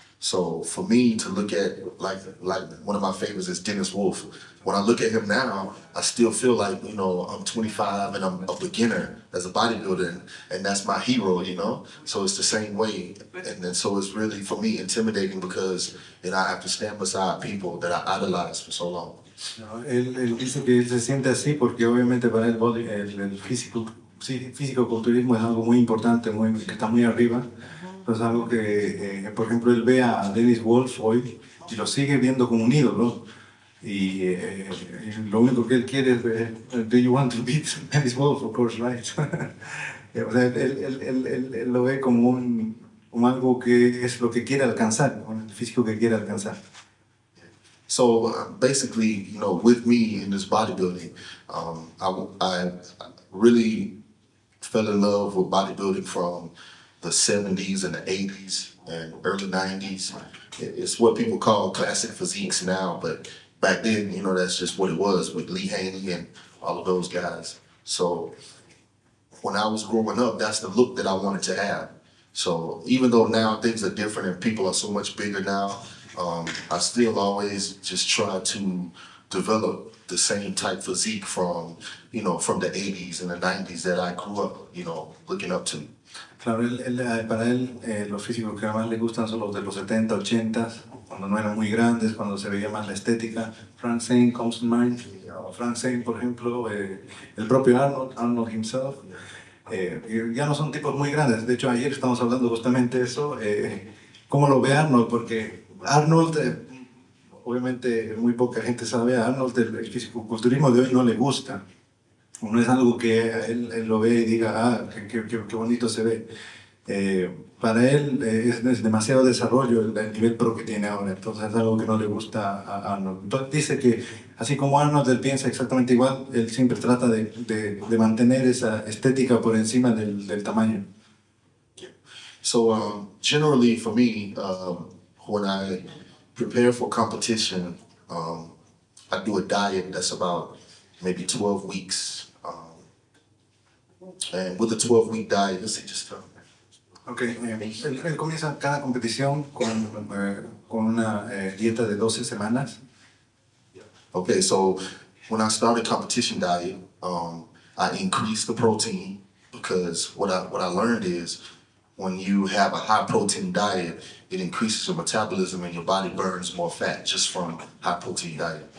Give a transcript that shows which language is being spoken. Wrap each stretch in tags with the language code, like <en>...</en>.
<en>So for me to look at like one of my favorites is Dennis Wolf. When I look at him now, I still feel like, I'm 25 and I'm a beginner as a bodybuilder and that's my hero, So it's the same way. And then so it's really, for me, intimidating because I have to stand beside people that I idolized for so long.</en> <es>No, él dice que él se siente así porque obviamente para él el físico-culturismo es algo muy importante, que está muy arriba. Es algo que, por ejemplo, él ve a Dennis Wolf hoy y lo sigue viendo como un ídolo. Y lo único que él quiere es,</es> <en>do you want to beat Dennis Wolf? Of course, right.</en> <es>O sea, él lo ve como algo que es lo que quiere alcanzar, el físico que quiere alcanzar.</es> <en>So basically, with me in this bodybuilding, I really fell in love with bodybuilding from the 70s and the 80s and early 90s. It's what people call classic physiques now, but back then, you know, that's just what it was with Lee Haney and all of those guys. So when I was growing up, that's the look that I wanted to have. So even though now things are different and people are so much bigger now, I still always just try to develop the same type physique from, you know, from the 80s and the 90s that I grew up, you know, looking up to.</en> <es>Claro, para él los físicos que más le gustan son los de los 70, 80, cuando no eran muy grandes, cuando se veía más la estética.</es> <en>Frank Zane comes to mind.</en> <es>Frank Zane, por ejemplo, el propio Arnold himself. Ya no son tipos muy grandes. De hecho, ayer estamos hablando justamente de eso. ¿Cómo lo ve Arnold? Porque Arnold, obviamente muy poca gente sabe, a Arnold el fisicoculturismo de hoy no le gusta. No es algo que él lo ve y diga, ah, qué bonito se ve. Para él es demasiado desarrollo el nivel pro que tiene ahora, entonces es algo que no le gusta a Arnold. Entonces dice que así como Arnold él piensa exactamente igual, él siempre trata de mantener esa estética por encima del tamaño.</es> <en>So generally for me, when I prepare for competition, I do a diet that's about maybe 12 weeks. And with a 12-week diet, let's see, just</en> <es>Okay, él comienza cada competición con una dieta de 12 semanas.</es> <en>Okay, so when I started competition diet, I increased the protein because what I learned is when you have a high protein diet, it increases your metabolism and your body burns more fat just from high protein diet.</en>